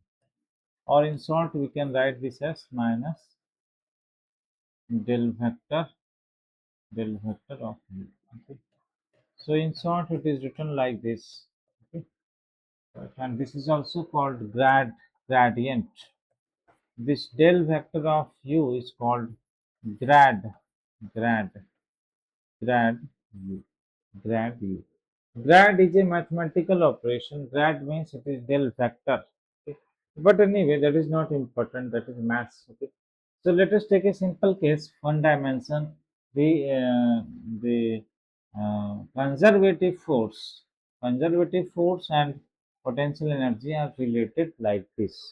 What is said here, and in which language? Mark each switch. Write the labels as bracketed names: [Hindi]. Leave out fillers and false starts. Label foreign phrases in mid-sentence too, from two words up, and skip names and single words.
[English] Or in short, we can write this as minus del vector of u. Okay. So in short, it is written like this. Okay. Right. And this is also called gradient. This del vector of u is called grad grad grad u grad u. Grad is a mathematical operation. Grad means it is del vector. Okay. But anyway, that is not important. That is maths. Okay. So let us take a simple case, one dimension. The conservative force and potential energy are related like this.